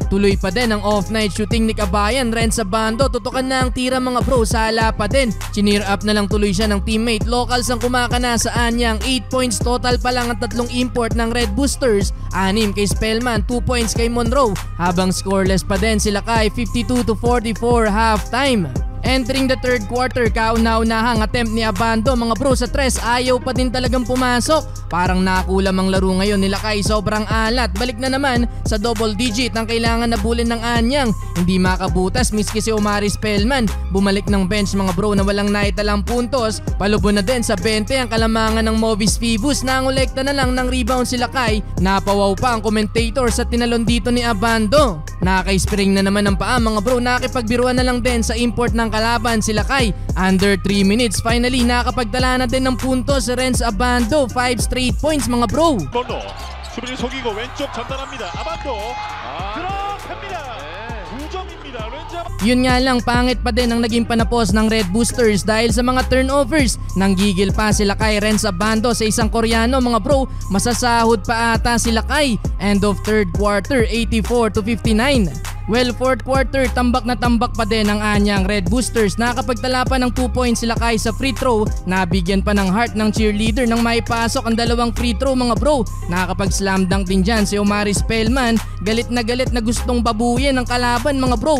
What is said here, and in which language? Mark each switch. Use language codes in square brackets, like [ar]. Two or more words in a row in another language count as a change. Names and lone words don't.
[tl] Tuloy pa din ang [en] off-night shooting [tl] ni Kabayan. Renz Abando, tutukan na ang tira mga bro, sala pa din. Chineer up na lang tuloy siya ng teammate. Locals ang kumakana sa Anyang. 8 [en] points total [tl] pa lang ang tatlong import ng Red Boosters. 6 kay Spellman, 2 points kay Monroe. Habang scoreless pa din sila kay 52-44 halftime. [en] Entering the third quarter, [tl] kauna-unahang attempt ni Abando mga bro sa tres, ayaw pa din talagang pumasok. Parang nakulam ang laro ngayon nila kay, sobrang alat. Balik na naman sa [en] double digit [tl] ang kailangan na bulin ng Anyang. Hindi makabutas miski si Omari Spellman. Bumalik ng bench mga bro na walang naitalang puntos. Palubo na din sa 20 ang kalamangan ng Movies Phoebus. Nangolekta na lang ng rebound sila kay. Napawaw pa ang commentator sa tinalon dito ni Abando. Naka-spring na naman ang paa mga bro. Nakipagbiruan na lang din sa import ng kalaban sila kay. [en] Under 3 minutes, [tl] finally nakapagdala na din ng puntos si Renz Abando. [en] 5 straight points [tl] mga bro. [ko] 수비를 속이고 왼쪽 전달합니다. 아반도 들어갑니다. 2점입니다. [tl] Yun nga lang, pangit pa din ang naging panapos ng Red Boosters dahil sa mga turnovers. Nanggigil pa sila kay Renz Abando sa isang Koreano mga bro. Masasahod pa ata sila kay. [en] End of third quarter, 84-59. Well, fourth quarter, [tl] tambak na tambak pa din ang Anyang Red Boosters. Nakapagtala pa ng 2 points sila kay sa [en] free throw. [tl] Nabigyan pa ng heart ng cheerleader nang maipasok ang dalawang [en] free throw [tl] mga bro. Nakakapag- [en] slam dunk [tl] din dyan si Omari Spellman. Galit na gustong babuyin ang kalaban mga bro.